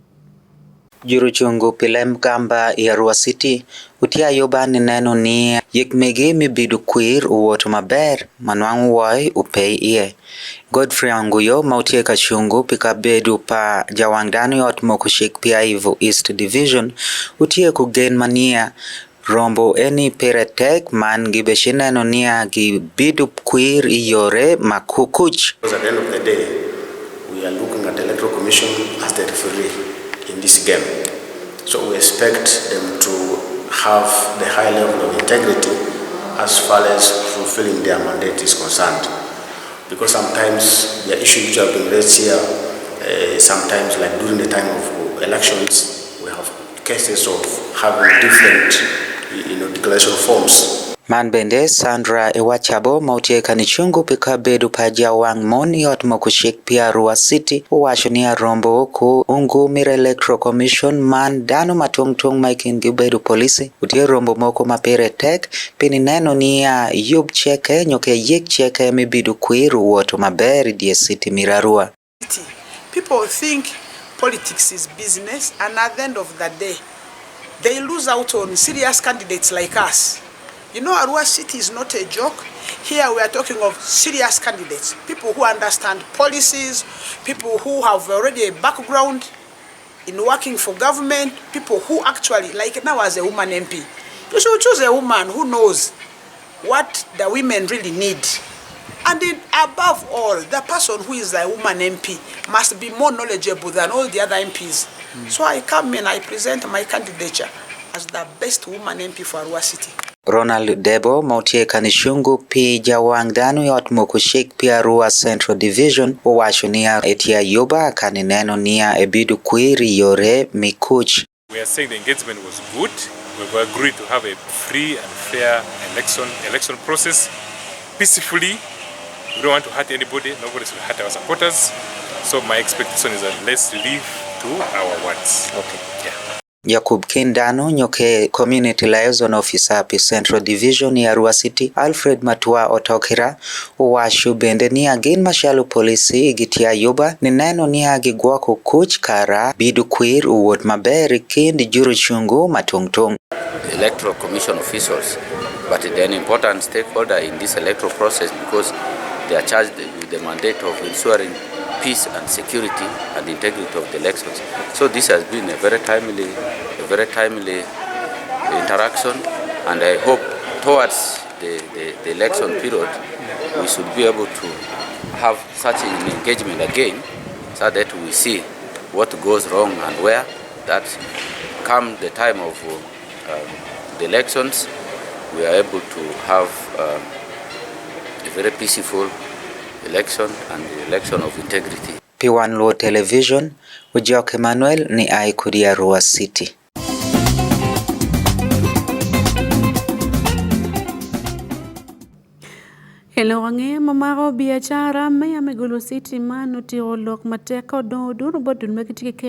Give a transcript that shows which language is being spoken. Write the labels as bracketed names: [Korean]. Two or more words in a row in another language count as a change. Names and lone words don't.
[Alur] Juruchungu Pilem Gamba i Arua City utia yobani neno ni yikmegi mibidu kwir uwoto maber manwangu wai upei iye. Godfrey Anguyo mautie kachungu pika bedu pa jawangdani yot mokushik pia Ivo East Division utie kugen mania rombo eni peretek man gibeshineno nia gibidu kwir iyore makukuch. [English] Because at the end of the day, we are looking at the Electoral Commission as the referee in this game. So we expect them to have the high level of integrity as far as fulfilling their mandate is concerned. Because sometimes the issues which have been raised here, sometimes like during the time of elections, we have cases of having different declaration forms. [Alur] Manbende Sandra Ewachabo mautie kanichungu pika bedu paja wang moni yot mokushik pia Arua City uwasho ni arombo ku ungu mire Electoral Commission man dano matungtung maikin gibedu polisi utie rombo moko mapere tek pini neno ni ya yub cheke nyoke yik cheke mibidu kuiru woto maberi die city mirarua. [English] People think politics is business and at the end of the day they lose out on serious candidates like us. You know, Arua City is not a joke. Here we are talking of serious candidates, people who understand policies, people who have already a background in working for government, people who actually, like now as a woman MP, you should choose a woman who knows what the women really need And then above all, the person who is a woman MP must be more knowledgeable than all the other MPs. So I come in, I present my candidature as the best woman MP for Arua City. [Alur] Ronald Debo mautie kanishungu pi jawang danu yot mokushik pi Arua Central Division uwacho niya etia yoba kanineno niya ebidu kuiri yore mikuch. [English] We are saying the engagement was good. We've agreed to have a free and fair election process peacefully. We don't want to hurt anybody. Nobody should hurt our supporters. So my expectation is that let's leave to our words. [Alur] Okay. Yeah. Yakub Kindano nyoke [English] Community Liaison Officer [Alur] pi Central Division ya Arua City Alfred Matua Otokira uwashu bende ni agin mashalu polisi gitia yoba ni neno ni agigwako kuch kara bidu queer uwot maberi kind juru chungu matungtung. [English] Electoral Commission officials, but they're an important stakeholder in this electoral process because they are charged with the mandate of ensuring peace and security and integrity of the elections. So this has been a very timely interaction, and I hope towards the election period we should be able to have such an engagement again, so that we see what goes wrong and where, that come the time of the elections we are able to have a very peaceful election and the election of integrity. [Alur] Pi Wan Luo Television, Ujok Emmanuel ni Aikudi Arua City. Hello wange mamaro biashara me amegulu city manu tiro lok mateka do duru bodun megiti care